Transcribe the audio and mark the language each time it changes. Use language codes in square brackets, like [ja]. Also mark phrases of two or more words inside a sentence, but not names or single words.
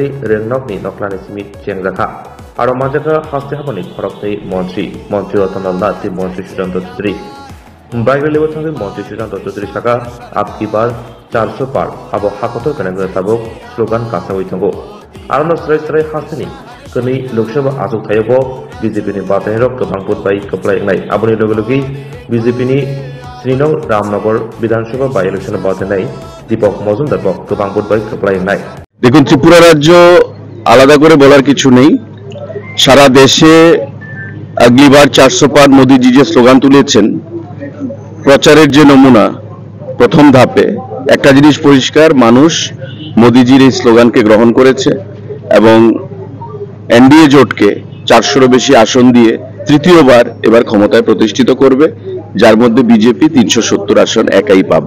[brx] रेंनकनि नखलानि सिमि चेंजाखा आरो मानजाखा हास्ते हाबानि खरकनि मन्त्रि रतनलाल ति मन्त्रि सुशांत चौधरी बायगरेलिबो थांगै मन्त्रि सुशांत चौधरी साका [hi] आपकी बार 400 पार [brx] आबो हाकतो गोनां थाबुक स्लोगान कासावै थांगो आरो स्राय स्राय हास्तेनि कनै लोकसभा आजौ थायोबो बीजेपीनि बाथायरक गोबां बुटबाय कपलायनाय आबनि लोगोलोगि बीजेपीनि श्रीनगर रामनगर विधानसभा बाय इलेक्शन बाथायनाय दीपक मजुमदार गोबां बुटबाय कपलायनाय। [bn] দেখুন, ত্রিপুরা রাজ্য আলাদা করে বলার কিছু নেই। সারা দেশে [hi] अगली बार 400 पार [bn] মোদিজি যে স্লোগান তুলেছেন, প্রচারের যে নমুনা প্রথম ধাপে একটা জিনিস পরিষ্কার, মানুষ মোদিজির এই স্লোগানকে গ্রহণ করেছে এবং এনডিএ জোটকে 400-এরও বেশি আসন দিয়ে তৃতীয়বার এবার ক্ষমতায় প্রতিষ্ঠিত করবে, যার মধ্যে বিজেপি 370 আসন একাই পাবে।